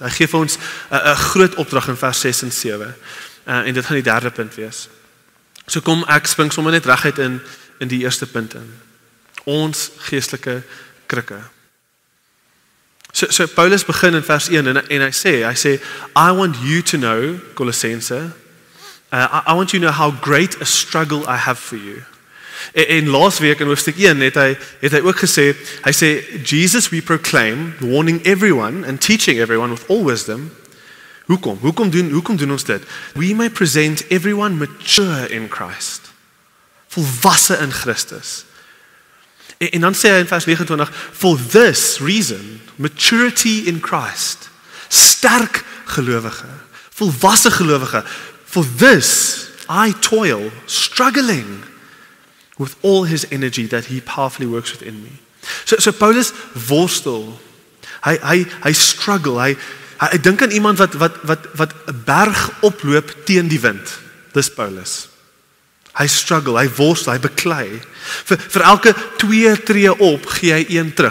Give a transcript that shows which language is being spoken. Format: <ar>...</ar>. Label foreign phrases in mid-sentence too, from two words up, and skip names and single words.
<af>Hy gee vir ons 'n groot opdrag in vers 6 en 7. En dit gaan die derde punt wees. So kom ek spring sommer net reguit in die eerste punt in. Ons geestelike krikke. So Paulus begin in vers 1 en hy sê,</af> <en>I want you to know, Colossense, I want you to know how great a struggle I have for you.</en> <af>En laas week in hoofstuk 1 het hy ook gesê, hy sê,</af> <en>Jesus we proclaim, warning everyone and teaching everyone with all wisdom.</en> <af>Hoekom doen ons dit?</af> <en>We may present everyone mature in Christ.</en> <af>Volwasse in Christus. En dan sê hy in vers 29,</af> <en>for this reason, maturity in Christ,</en> <af>sterk gelowige, volwasse gelowige,</af> <en>for this I toil, struggling with all his energy that he powerfully works within me.</en> <af>So Paulus worstel, hy struggle, hy dink aan iemand wat 'n berg oploop teen die wind, dis Paulus. Hy struggle, hy worstel, hy beklei. Vir elke 2 tree op, gee hy 1 terug.</af>